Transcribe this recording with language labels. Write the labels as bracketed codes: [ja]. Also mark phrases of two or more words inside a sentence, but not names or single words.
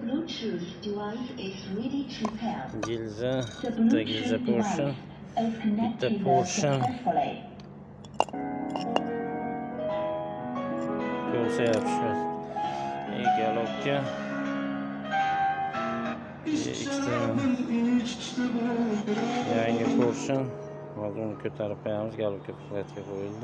[en] Bluetooth device is ready to pair. [uz] Gilza, [en] The [uz] bitta gilza [en] Bluetooth [uz] portion, [en] device is [uz] bitta [en] connected [uz] portion. [en] successfully. [uz] Ko'sa yopishgan. Galopga. Ikkita yangi portion. Hozir uni ko'tarib qo'yamiz. Galopga platga qo'yildi.